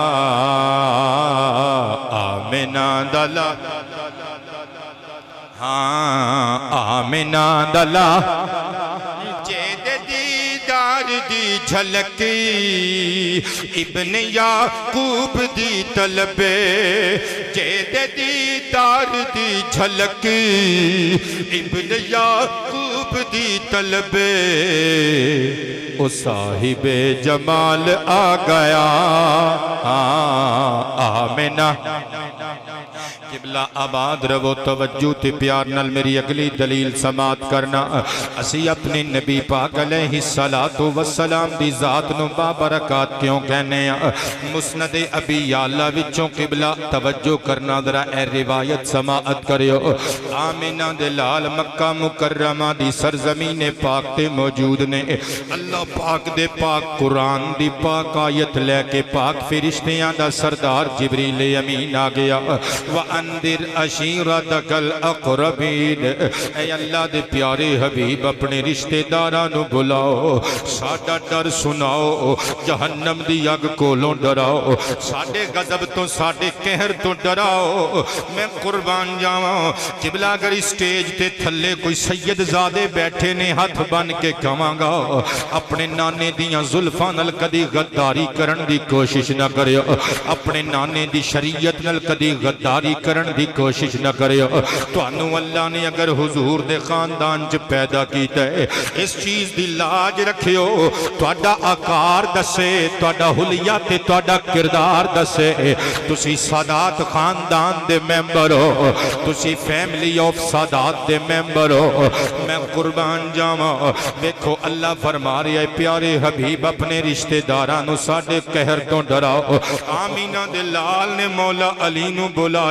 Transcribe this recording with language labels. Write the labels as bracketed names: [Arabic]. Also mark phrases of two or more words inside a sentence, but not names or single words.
[Punjabi] آمنہ دلال، ہاں آمنہ دلال، جید دیدار دی جھلکی، ابن یعقوب دی طلبے، جید دیدار دی جھلکی، ابن یعقوب دی طلبے، او صاحب جمال آ گیا، آمنہ قبلہ آباد رو، توجہ تے پیار نال میری اگلی دلیل سماعت کرنا، اسی اپنی نبی پاک علیہ السلام دی ذات نو بابرکات کیوں کہنے ہیں، مسند ابی یعلا وچوں قبلہ توجہ کرنا ذرا اے روایت سماعت کریو، آمنہ دے لال مکہ مکرمہ دی سرزمین پاک تے موجود نے، اللہ پاک دے پاک قرآن دی پاک آیت لے کے پاک فرشتیاں دا سردار جبریل امین آ گیا، [Arabic] وَأَنذِرْ عَشِيرَتَكَ الْأَقْرَبِينَ، [Punjabi] اے اللہ دے پیارے حبیب اپنے رشتہ دارانو بلاؤ، ساڈا ڈر سناؤ، جہنم دی اگ کولوں ڈراؤ، ساڈے غضب تو ساڈے قہر تو ڈراؤ، میں قربان جاواں، قبلہ اگر اسٹیج تے تھلے کوئی سید زادے بیٹھے نے ہاتھ بن کے کہواں گا، اپنے نانے دیاں زلفاں نال کدی غداری کرن دی کوشش نہ کریو، اپنے نانے دی شریعت نال کدی غداری کرن دی کوشش نہ کریو، تانوں اللہ نے اگر حضور دے خاندان چ پیدا کیتا ہے، اس چیز دی لاج رکھیو، تہاڈا آکار دسے، تہاڈا حلیہ تے تہاڈا کردار دسے، تسی سادات خاندان دے ممبر ہو، تسی [English] family of [Punjabi] سادات دے ممبر ہو، میں قربان جاواں، دیکھو اللہ فرما رہا ہے پیارے حبیب اپنے رشتہ دارانو ساڈے قہر تو ڈراؤ، آمینہ دے لال نے مولا علی نو بلایا،